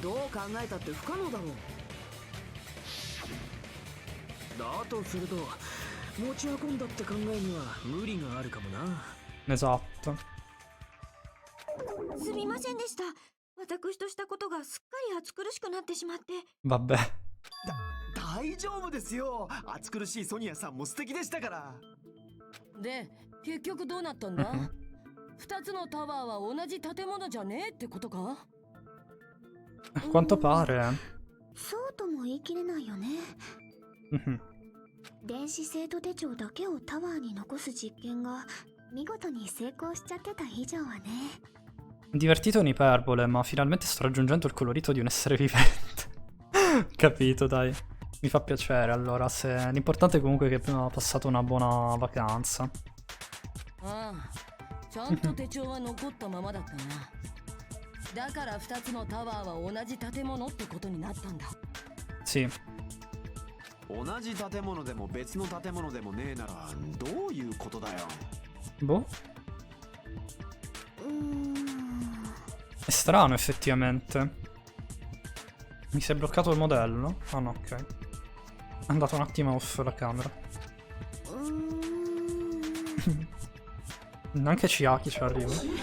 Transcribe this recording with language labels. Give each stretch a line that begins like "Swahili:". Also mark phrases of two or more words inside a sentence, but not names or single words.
Italian: Esatto. Vabbè.
Japanese: 大丈夫ですよ。暑苦しいソニアさんも素敵でしたから。で、結局どうなったんだ？2つのタワーは同じ建物じゃねえってことか？
Italian: A quanto pare.
Japanese: そうとも言い切れないよね。電子生徒手帳だけをタワーに残す実験が見事に成功しちゃってた以上はね。
Italian: Divertito in iperbole, ma finalmente sto raggiungendo il colorito di un essere vivente. Capito, dai. Mi fa piacere, allora, se... L'importante è comunque che abbiamo passato una buona vacanza.
Japanese: Ah, ちゃんと手帳は残ったままだったな。だから2つのタワーは同じ建物ってことになったんだ。
Italian: Sì.
Japanese: 同じ建物でも別の建物でもねえならどういうことだよ。
Italian: Boh. È strano effettivamente. Mi si è bloccato il modello? Ah no, ok. È andato un attimo off la camera. Anche Chiaki ci arriva.